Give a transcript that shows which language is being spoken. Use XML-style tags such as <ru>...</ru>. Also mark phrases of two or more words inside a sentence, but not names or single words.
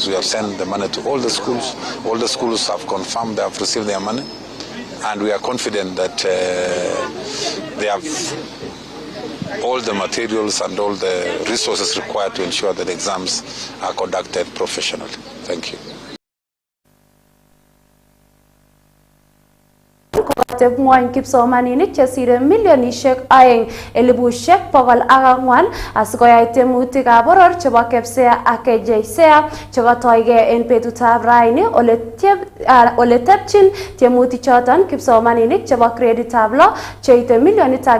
<en>We have sent the money to all the schools. All the schools have confirmed they have received their money, and we are confident that they have all the materials and all the resources required to ensure that exams are conducted professionally. Thank you.</en> <sgc>kokateb ngwony kipsomaninik chesire milionishek 2,400 asikoyai tiemutikab boror chebo KPSEA ak KJSEA chekotoigei en betutab raini ole tebchin tiemutik choton kipsomaninik chebo greditab 6 cheite milionit</sgc>